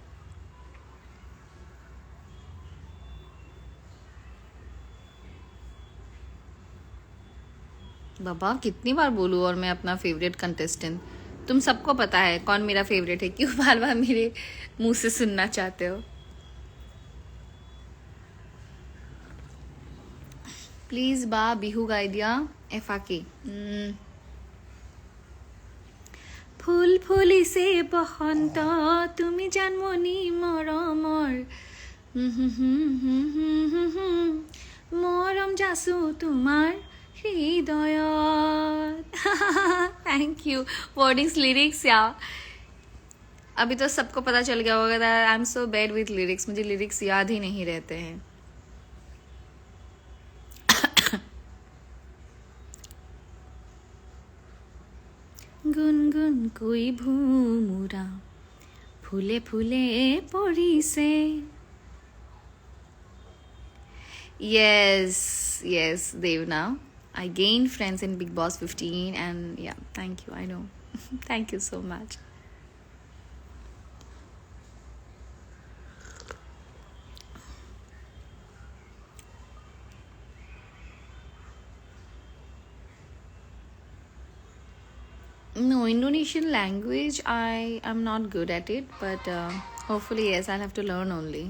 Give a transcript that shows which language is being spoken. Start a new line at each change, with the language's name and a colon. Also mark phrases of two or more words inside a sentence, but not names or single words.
Hindi: बाबा कितनी बार बोलूँ और मैं अपना फेवरेट कंटेस्टेंट, तुम सबको पता है कौन मेरा फेवरेट है, क्यों बार बार मेरे मुंह से सुनना चाहते हो?
Assamese: প্লীজ বা বিহু গাই দিয়া এফাকি। ফুল ফুলিছে বসন্ত, তুমি জানমনি মৰমৰ, মৰম যাচো তোমাৰ হৃদয়ত।
English: thank you. wordings lyrics
Hindi: या अभी तो सबको पता चल गया होगा,
English: I am so bad with lyrics,
Hindi: मुझे लिरिक्स याद ही नहीं रहते हैं।
Assamese: গুনগুন কৈ ভুমুৰা ফুলে ফুলে পৰিছে।
English: Yes, yes, Devna. I gained friends in Big Boss 15 and yeah, thank you, I know. Thank you so much. No, Indonesian language, I am not good at it, but hopefully, yes, I'll have to learn only.